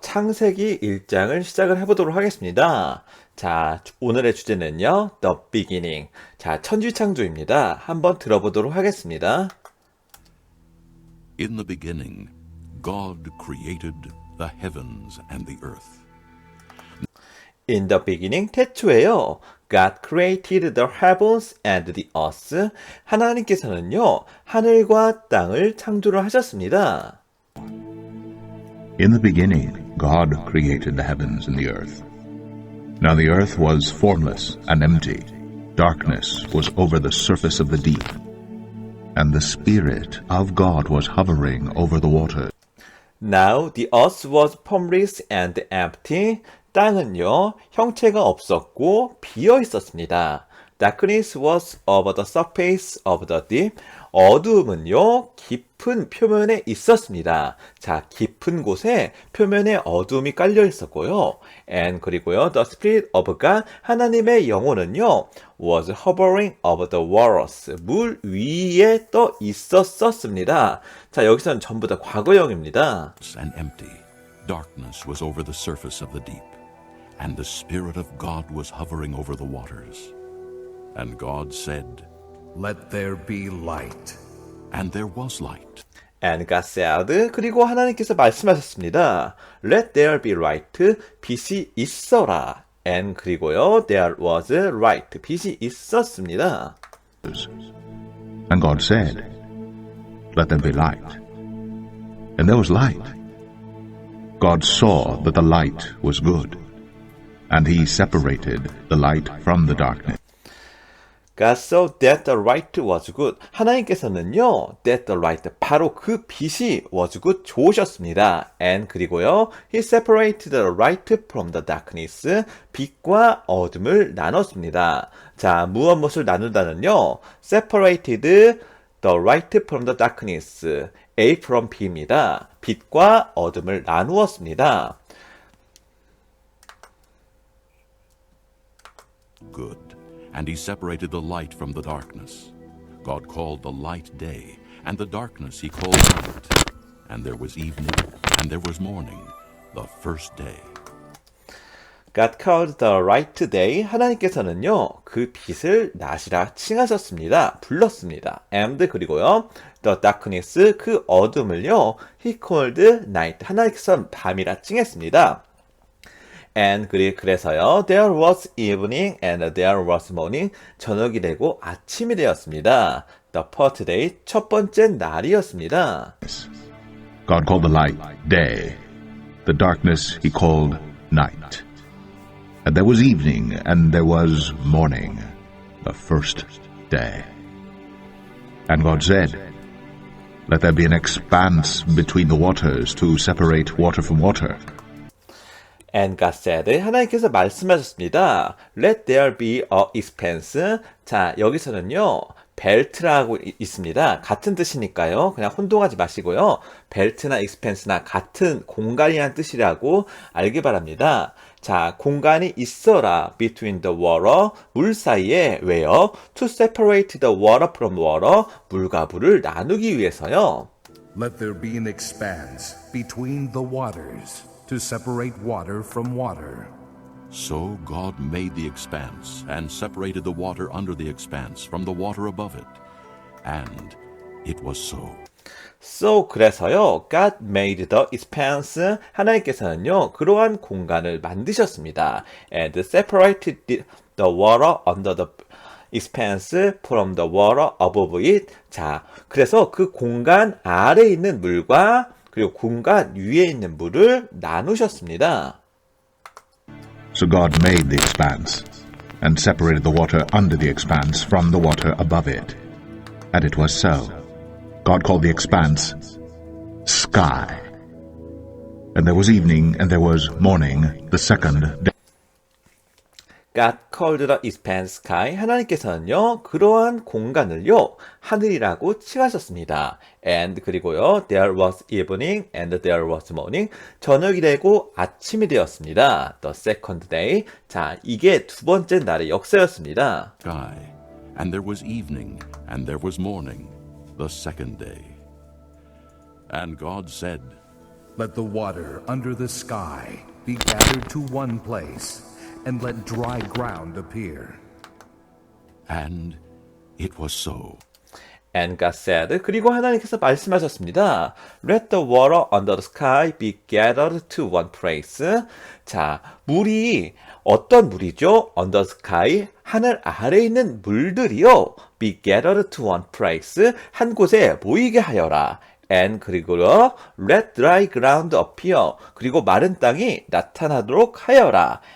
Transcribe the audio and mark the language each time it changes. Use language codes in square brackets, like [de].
[ko] 창세기 1장을 시작을 해보도록 하겠습니다. 자, 오늘의 주제는요, [en] The Beginning. [ko] 자, 천지창조입니다. 한번 들어보도록 하겠습니다. [en] In the beginning, God created the heavens and the earth. In the beginning, [ko] 태초에요. [en] God created the heavens and the earth. [ko] 하나님께서는요, 하늘과 땅을 창조를 하셨습니다. [en] In the beginning, God created the heavens and the earth. Now the earth was formless and empty. Darkness was over the surface of the deep. And the Spirit of God was hovering over the waters. Now the earth was formless and empty. [ko] 땅은요, 형체가 없었고 비어 있었습니다. [en] Darkness was over the surface of the deep. [ko] 어두움은요, 깊은 표면에 있었습니다. 자, 깊은 곳에 표면에 어두움이 깔려 있었고요. [en] And [ko] 그리고요, [en] the Spirit of God, [ko] 하나님의 영혼은요, [en] was hovering over the waters. [ko] 물 위에 떠 있었습니다. 자, 여기서는 전부 다 과거형입니다. [en] And empty. Darkness was over the surface of the deep. And the Spirit of God was hovering over the waters. And God said, Let there be light. and there was light. And God said, [ko] 그리고 하나님께서 말씀하셨습니다. [en] Let there be light, [ko] 빛이 있어라. [en] And [ko] 그리고요, [en] there was light, [ko] 빛이 있었습니다. [en] And God said, Let there be light. And there was light. God saw that the light was good. And he separated the light from the darkness. God saw that the light was good. [ko] 하나님께서는요, [en] that the light, [ko] 바로 그 빛이 [en] was good, [ko] 좋으셨습니다. [en] And [ko] 그리고요, [en] he separated the light from the darkness. [ko] 빛과 어둠을 나눴습니다. 자, 무엇을 나누다는요, [en] separated the light from the darkness. A from B입니다. [ko] 빛과 어둠을 나누었습니다. [en] Good. And he separated the light from the darkness. God called the light day, and the darkness he called night. And there was evening, and there was morning, the first day. God called the light day. [ko] 하나님께서는요, 그 빛을 낮이라 칭하셨습니다. 불렀습니다. [en] And [ko] 그리고요, [en] the darkness, [ko] 그 어둠을요, [en] he called night. [ko] 하나님께서는 밤이라 칭했습니다. [en] And [ko] 그래서요, [en] there was evening and there was morning. [ko] 저녁이 되고 아침이 되었습니다. [en] The first day, [ko] 첫 번째 날이었습니다. [en] God called the light day. The darkness he called night. And there was evening, and there was morning, the first day. And God said, Let there be an expanse between the waters to separate water from water. And God said, [ko] 하나님께서 말씀하셨습니다. [en] Let there be a expanse. [ko] 자, 여기서는요, 벨트라고 있습니다. 같은 뜻이니까요. 그냥 혼동하지 마시고요. 벨트나 expanse나 같은 공간이란 뜻이라고 알기 바랍니다. 자, 공간이 있어라. [en] Between the water. [ko] 물 사이에 왜요? [en] To separate the water from water. [ko] 물과 물을 나누기 위해서요. [en] Let there be an expanse between the waters to separate water from water. So God made the expanse, and separated the water under the expanse from the water above it. And it was so. So, [ko] 그래서요, [en] God made the expanse. [ko] 하나님께서는요, 그러한 공간을 만드셨습니다. [en] And separated the water under the expanse from the water above it. [ko] 자, 그래서 그 공간 아래에 있는 물과 그리고 공간 위에 있는 물을 나누셨습니다. [en] So God made the expanse, and separated the water under the expanse from the water above it. And it was so. God called the expanse sky. And there was evening, and there was morning, the second day. God called the expanse sky. [ko] 하나님께서는요, 그러한 공간을요, 하늘이라고 칭하셨습니다. [en] And [ko] 그리고요, [en] there was evening and there was morning. [ko] 저녁이 되고 아침이 되었습니다. [en] The second day. [ko] 자, 이게 두 번째 날의 역사였습니다. [en] Sky. And there was evening, and there was morning, the second day. And God said, Let the water under the sky be gathered to one place, and let dry ground appear. And it was so. And God said, [ko] 그리고 하나님께서 말씀하셨습니다. [en] Let the water under the sky be gathered to one place. [ko] 자, 물이 어떤 물이죠? [en] Under the sky, [ko] 하늘 아래에 있는 물들이요. [en] Be gathered to one place, [ko] 한 곳에 모이게 하여라. [en] And [ko] 그리고요, [en] let dry ground appear. [ko] 그리고 마른 땅이 나타나도록 하여라.